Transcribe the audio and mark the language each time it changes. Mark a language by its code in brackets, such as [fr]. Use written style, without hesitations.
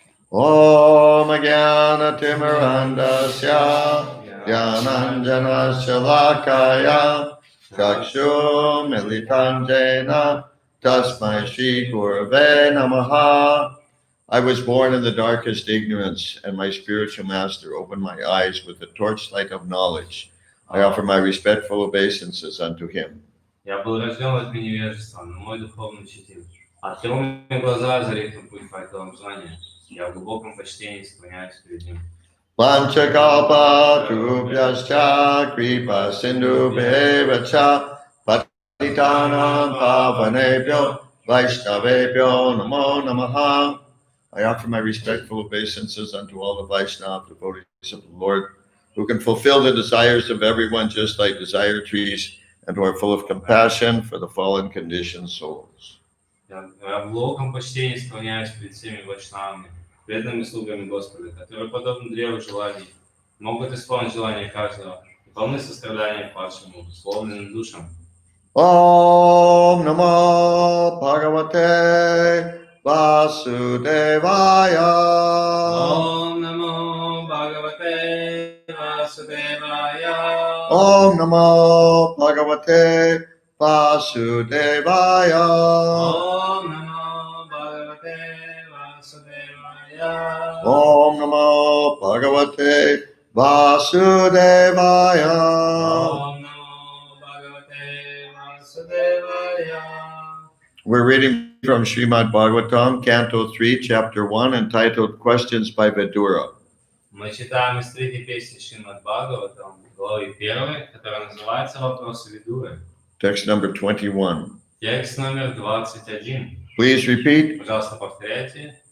[sa] Om Jnana Timirandasya Jnananjana Shalakaya Chakshu Militandena Tasmai Shri Gurave Namaha. [en] I was born in the darkest ignorance, and my spiritual master opened my eyes with the torchlight of knowledge. I offer my respectful obeisances unto him. [ru] Я был рожден во тьме невежества, но мой духовный учитель открыл мне глаза, озарив на путь факелом знания. Я в глубоком почтении склоняюсь перед ним. [sa] Panchakalpa Trubhyascha Kripa Sindhu Bhevacha Patitanam Pavanebhyo Vaishnavebhyo Namo Namaha. [en] I offer my respectful obeisances unto all the Vaishnava devotees of the Lord, who can fulfill the desires of everyone just like desire trees, and who are full of compassion for the fallen conditioned souls. [ru] Я в глубоком почтении склоняюсь перед всеми вайшнавами, преданными слугами Господа, которые, подобно древу желаний, могут исполнить желания каждого и полны сострадания к падшим, условленным душам. [sa] Om Namo Bhagavate Vasudevaya. Om Namo Bhagavate Vasudevaya. Om Namo Bhagavate Vasudevaya. Om Namo Bhagavate Vasudevaya. Om Namo Bhagavate Vasudevaya. Om Namo Bhagavate Vasudevaya. [en] We're reading from Srimad Bhagavatam, Canto 3, Chapter 1, entitled Questions by Vidura. [ru] Мы читаем из третьей песни Шримад Бхагаватам, главы 1, которая называется «Вопросы Видуры». [en] Text number 21. [ru] Текст номер 21. [en] Please repeat. [ru] Пожалуйста, повторяйте.